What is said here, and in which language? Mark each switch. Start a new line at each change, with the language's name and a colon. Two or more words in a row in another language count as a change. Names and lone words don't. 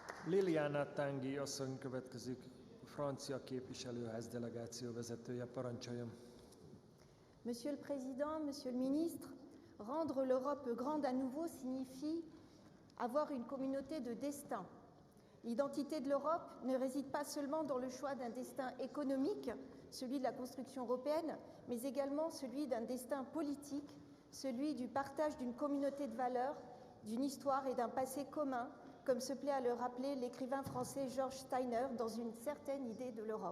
Hungarian: Liliana Tanguy asszony következik, francia képviselőház delegáció vezetője, parancsoljon.
French: Monsieur le Président, Monsieur le Ministre, rendre l'Europe grande à nouveau signifie avoir une communauté de destin. L'identité de l'Europe ne réside pas seulement dans le choix d'un destin économique, celui de la construction européenne, mais également celui d'un destin politique, celui du partage d'une communauté de valeurs, d'une histoire et d'un passé commun, comme se plaît à le rappeler l'écrivain français George Steiner dans Une certaine idée de l'Europe.